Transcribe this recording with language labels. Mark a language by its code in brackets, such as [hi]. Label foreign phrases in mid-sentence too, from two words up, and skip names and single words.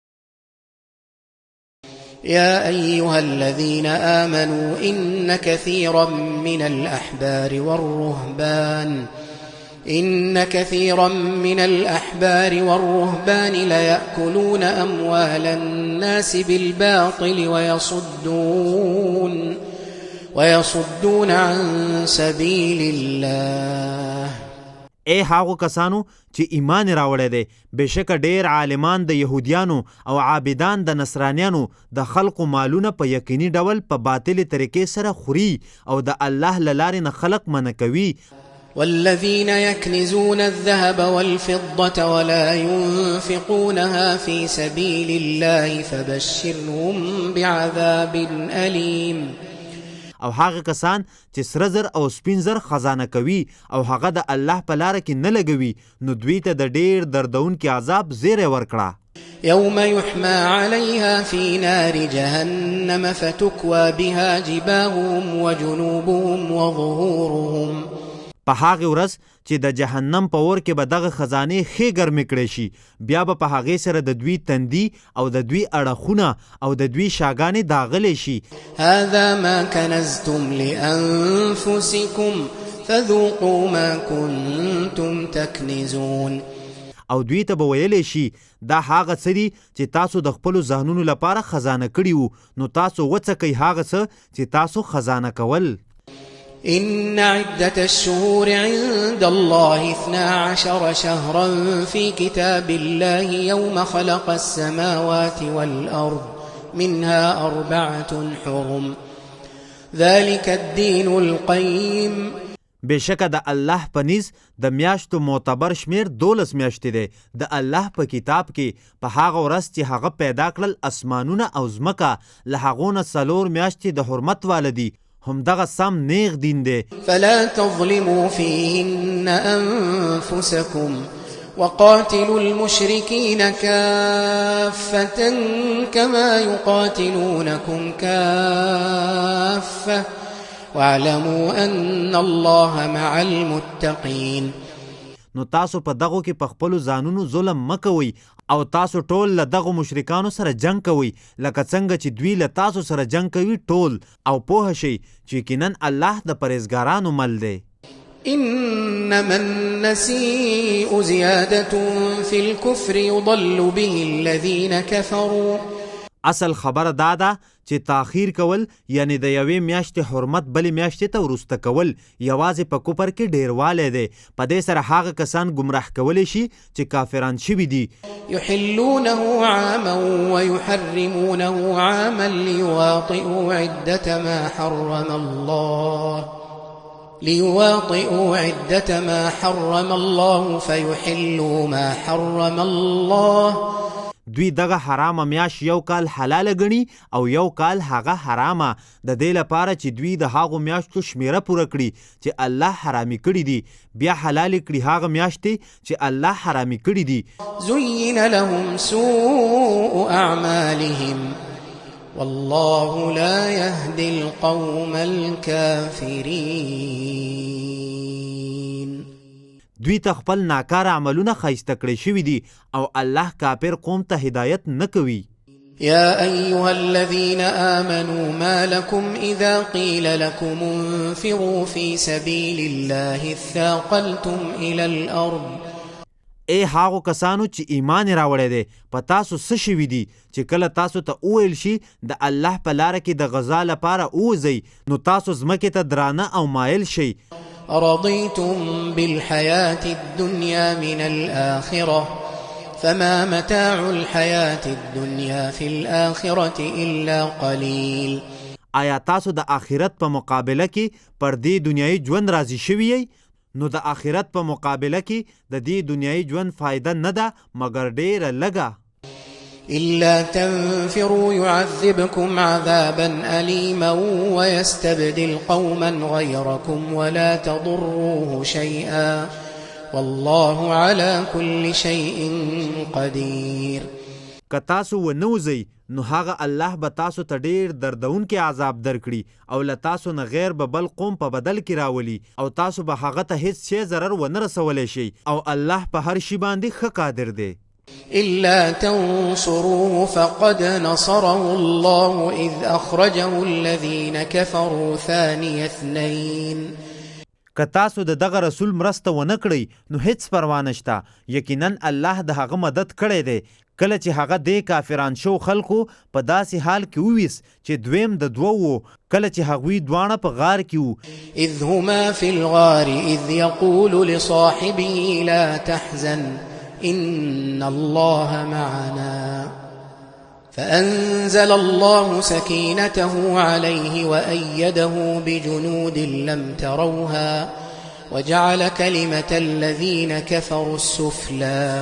[ar] يا أيها الذين آمنوا إن كثيرا من الأحبار والرهبان ليأكلون أموال الناس بالباطل ويصدون عن سبيل الله. [ps] اے هاغو کسانو چې ایمان راوړی دی، بېشکه ډېر عالمان د یهودیانو او عابدان د نصرانیانو د خلقو مالونه په یقیني ډول په باطلې طریقې سره خوري او د الله له لارې نه خلق منع کوي. [ar] والذين يكنزون الذهب والفضة ولا ينفقونها في سبيل الله فبشرهم بعذاب أليم. [ps] او هغه کسان چې سره زر او سپین زر خزانه کوي او هغه د الله په لاره کې نه لګوي، نو دوی ته د ډېر دردونکي عذاب زیری ورکړه. [ar] يوم يحمى عليها في نار جهنم فتكوى بها جباههم وجنوبهم وظهورهم. [ps] په هغې ورځ چې د جهنم په اور کې به دغه خزانې ښې ګرمې کړی شي، بیا به په هغې سره د دوی تندي او د دوی اړخونه او د دوی شاګانې داغلی شي. [ar] هذا ما كنزتم لأنفسكم فذوقوا ما كنتم تكنزون. [ps] او دوی ته به ویلی شي دا هغه څه دي چې تاسو د خپلو ذهنونو لپاره خزانه کړي وو، نو تاسو وڅکئ هغه څه چې تاسو خزانه کول. [ar] إن عدة الشهور عند الله 12 شهرا في كتاب الله يوم خلق السماوات والأرض منها 4 حرم ذلك الدين القيم. [ps] بېشکه د الله په نیز د میاشتو معتبر شمیر 12 میاشتې دی د الله په کتاب کې په هغه ورځ چې هغه پیدا کړل اسمانونه او ځمکه، له هغو نه 4 میاشتې د حرمت واله دي. همدغه سم نیغ دین دی. [ar] فلا تظلموا فيهن أنفسكم وقاتلوا المشركين كافة كما يقاتلونكم كافة واعلموا أن الله مع المتقين. [ps] نو تاسو په دغو کې په خپلو ځانونو ظلم مه کوئ او تاسو ټول له دغو مشرکانو سره جنگ کوئ لکه څنګه چې دوی له تاسو سره جنگ کوي ټول، او پوه شئ چې یقیناً الله د پرهیزګارانو مل دی. [ar] إنما النسيء زيادة في الكفر يضل به الذين كفروا. [ps] اصل خبر دا ده چې تاخیر کول یعنی د یوې میاشتې حرمت بلې میاشتې ته وروسته کول یوازې په کفر کې ډیروالی دی. په دې سره هغه کسان ګمراه کولی شي چې کافران شوي دي. [ar] يحلونه عاما ويحرمونه عاما ليواطئوا عدة ما حرم الله فيحلوا ما حرم الله. [ps] دوی دغه حرامه میاش یو کال حلاله ګڼي او یو کال هغه حرامه، د دې لپاره چې دوی د هغو میاشتو شمیره پوره کړي چې الله حرامي کړي دي، بیا حلالې کړي هغه میاشتې چې الله حرامي کړي دي. [ar] زين لهم سوء أعمالهم والله لا يهدي القوم الكافرين. [ps] دوی ته خپل ناکار عملونه ښایسته کړی شوي دي او الله کافر قوم ته هدایت نه کوي. [ar] يا أيها الذين آمنوا ما لكم إذا قيل لكم انفروا في سبيل الله اثاقلتم إلى الأرض. [ps] ای هاغو کسانو چې ایمان راوړی دی، په تاسو څه شوي دي چې کله تاسو ته وویل شي د الله په لاره کې د غزا لپاره ووځئ، نو تاسو ځمکې ته درانه او مایل شئ. [ar] رضيتم بالحياة الدنيا من الآخرة فما متاع الحياة الدنيا في الآخرة إلا قليل. [ps] آیا تاسو د آخرت په مقابله کې پر دې دنیایي ژوند راضي شوي یئ؟ نو د آخرت په مقابله کې د دې دنیایي ژوند فایده نه ده مګر ډېره لږه. [ar] إلا تنفروا يعذبكم عذابا أليما ويستبدل قوما غيركم ولا تضروه شيئا والله على كل شيء قدير. [ps] که تاسو ونوځئ نو هغه الله به تاسو ته ډېر دردونکي عذاب درکړي او له تاسو نه غیر به بل قوم په بدل کې راولي او تاسو به هغه ته هیڅ شی ضرر ونه رسولی شئ او الله په هر شي باندې ښه قادر دی. [ar] إلا تنصروه فقد نصره الله إذ أخرجه الذين كفروا ثاني اثنين. [ps] که تاسو د دغه رسول مرسته ونه کړئ نو هیڅ پروا نشته. یقینا الله د هغه مدد کړی دی کله چې هغه د کافران شو خلکو په داسې حال کې وویس چې دویم د دوو و کله چې هغوی دواړه په غار کې وو. [ar] إذ هما في الغار إذ يقول لصاحبه لا تحزن إن الله معنا فأنزل الله سكينته عليه وأيده بجنود لم تروها وجعل كلمة الذين كفروا السفلى.